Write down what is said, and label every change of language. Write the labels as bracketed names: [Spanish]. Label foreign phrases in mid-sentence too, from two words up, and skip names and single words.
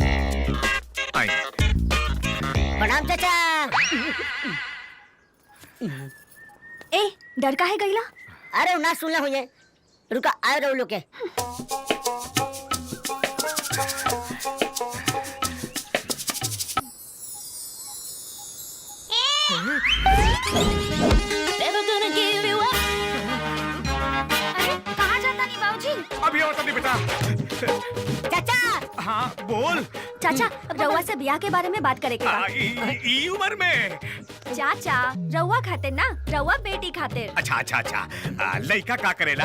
[Bhojpuri] प्रणाम चाचा। ए, डर काहे गईला? अरे ना सुनला हुए, रुका आए रहो लोग के। [English] Never gonna give you up. [Bhojpuri] अरे कहाँ जाता नहीं बाबूजी? अभी और तभी बेटा। चाचा हाँ बोल। चाचा रउआ से ब्याह के बारे में बात करेंगे ई उम्र में। चाचा रउआ खातिर ना, रउआ बेटी खातिर। अच्छा अच्छा अच्छा लड़का का करेला?